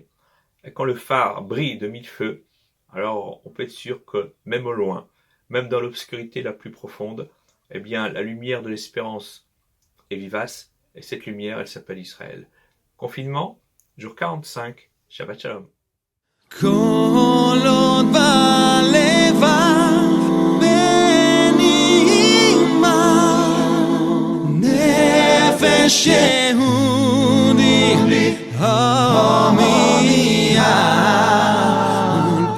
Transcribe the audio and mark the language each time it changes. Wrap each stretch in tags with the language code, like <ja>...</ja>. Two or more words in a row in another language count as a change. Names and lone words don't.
<fr>Et quand le phare brille de 1000 feux, alors on peut être sûr que même au loin, même dans l'obscurité la plus profonde, eh bien, la lumière de l'espérance est vivace, et cette lumière, elle s'appelle Israël. Confinement, jour 45,</fr> <he>שבת שלום. כל עוד בלבב בנימה נפש יהודי הומייה</he>